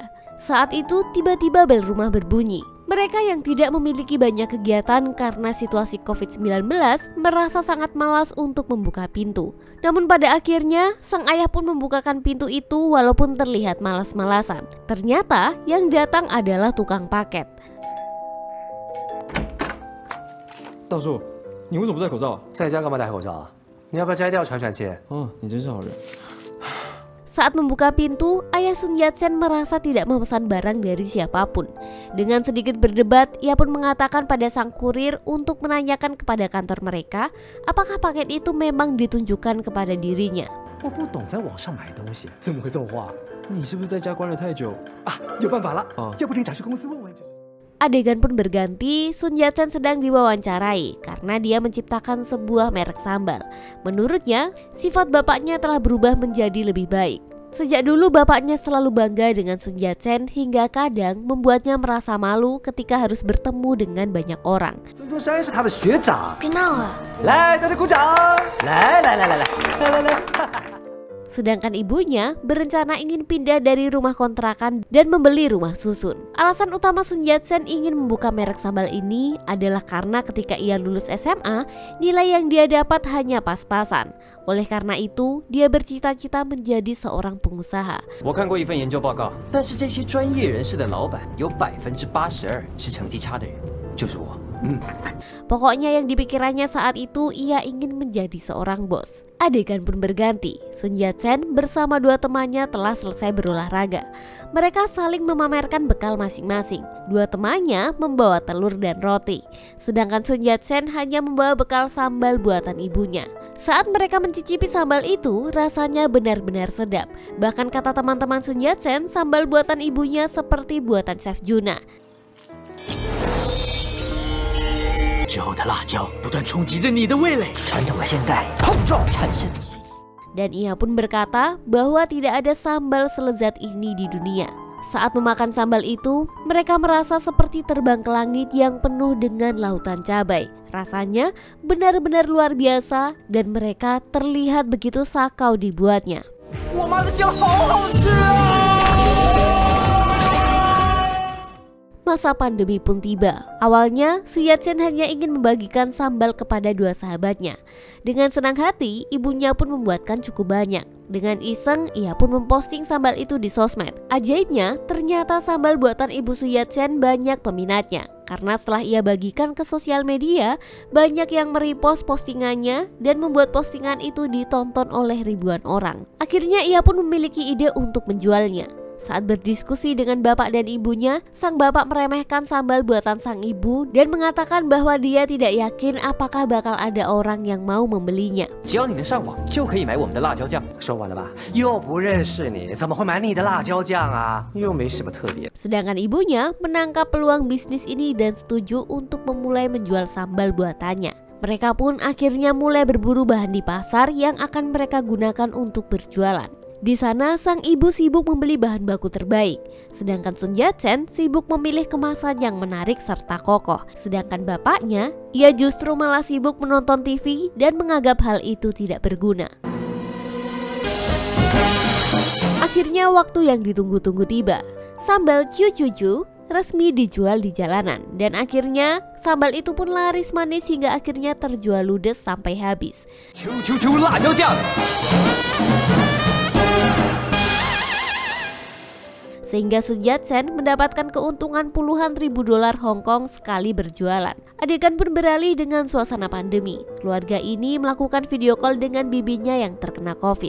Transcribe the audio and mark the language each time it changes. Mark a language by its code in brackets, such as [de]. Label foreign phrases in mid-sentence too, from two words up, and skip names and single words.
[id] Saat itu tiba-tiba bel rumah berbunyi. Mereka yang tidak memiliki banyak kegiatan karena situasi COVID-19 merasa sangat malas untuk membuka pintu. Namun pada akhirnya sang ayah pun membukakan pintu itu walaupun terlihat malas-malasan. Ternyata yang datang adalah tukang paket. [zh] 大叔，你为什么不戴口罩？在家干嘛戴口罩啊？你要不要摘掉喘喘气？你真是好人。 [id] Saat membuka pintu, ayah Sun Yat-sen merasa tidak memesan barang dari siapapun. Dengan sedikit berdebat, ia pun mengatakan pada sang kurir untuk menanyakan kepada kantor mereka apakah paket itu memang ditunjukkan kepada dirinya. [zh] 我不懂在网上买东西，怎么会这么话？你是不是在家关了太久？有办法了，要不你打去公司问问。 [id] Adegan pun berganti, Sun Yat-sen sedang diwawancarai karena dia menciptakan sebuah merek sambal. Menurutnya, sifat bapaknya telah berubah menjadi lebih baik. Sejak dulu bapaknya selalu bangga dengan Sun Yat-sen hingga kadang membuatnya merasa malu ketika harus bertemu dengan banyak orang. [zh] 孙中山是他的学长。别闹了。来，大家鼓掌！来。 [id] Sedangkan ibunya berencana ingin pindah dari rumah kontrakan dan membeli rumah susun. Alasan utama Sun Yat-sen ingin membuka merek sambal ini adalah karena ketika ia lulus SMA, nilai yang dia dapat hanya pas-pasan. Oleh karena itu, dia bercita-cita menjadi seorang pengusaha. [zh] 我看过一份研究报告，但是这些专业人士的老板有82%是成绩差的人，就是我。 [id] Pokoknya yang dipikirannya saat itu ia ingin menjadi seorang bos. Adegan pun berganti. Sun Yat-sen bersama 2 temannya telah selesai berolahraga. Mereka saling memamerkan bekal masing-masing. 2 temannya membawa telur dan roti, sedangkan Sun Yat-sen hanya membawa bekal sambal buatan ibunya. Saat mereka mencicipi sambal itu, rasanya benar-benar sedap. Bahkan kata teman-teman Sun Yat-sen, sambal buatan ibunya seperti buatan Chef Juna. [zh] 之后的辣椒不断冲击着你的味蕾，传统和现代碰撞产生奇迹。 [id] Dan ia pun berkata bahwa tidak ada sambal selezat ini di dunia. Saat memakan sambal itu, mereka merasa seperti terbang ke langit yang penuh dengan lautan cabai. Rasanya benar-benar luar biasa dan mereka terlihat begitu sakau dibuatnya. [zh] 我妈的酱好好吃啊！ [id] Masa pandemi pun tiba. Awalnya, Sun Yat-sen hanya ingin membagikan sambal kepada 2 sahabatnya. Dengan senang hati, ibunya pun membuatkan cukup banyak. Dengan iseng, ia pun memposting sambal itu di sosmed. Ajaibnya, ternyata sambal buatan ibu Sun Yat-sen banyak peminatnya. Karena setelah ia bagikan ke sosial media, banyak yang merepost postingannya dan membuat postingan itu ditonton oleh ribuan orang. Akhirnya ia pun memiliki ide untuk menjualnya. Saat berdiskusi dengan bapak dan ibunya, sang bapak meremehkan sambal buatan sang ibu dan mengatakan bahwa dia tidak yakin apakah bakal ada orang yang mau membelinya. [zh] 只要你能上网，就可以买我们的辣椒酱。说完了吧？又不认识你，怎么会买你的辣椒酱啊？又没什么特别。 [id] Sedangkan ibunya menangkap peluang bisnis ini dan setuju untuk memulai menjual sambal buatannya. Mereka pun akhirnya mulai berburu bahan di pasar yang akan mereka gunakan untuk berjualan. Di sana sang ibu sibuk membeli bahan baku terbaik, sedangkan Sun Yat-sen sibuk memilih kemasan yang menarik serta kokoh. Sedangkan bapaknya, ia justru malah sibuk menonton TV dan menganggap hal itu tidak berguna. Akhirnya waktu yang ditunggu-tunggu tiba. Sambal Chuchuchu resmi dijual di jalanan dan akhirnya sambal itu pun laris manis hingga akhirnya terjual ludes sampai habis. [zh] 啾辣椒酱。 [id] Sehingga Sun Yat-sen mendapatkan keuntungan puluhan ribu dolar Hong Kong sekali berjualan. Adegan pun beralih dengan suasana pandemi. Keluarga ini melakukan [en] video call [id] dengan bibinya yang terkena COVID.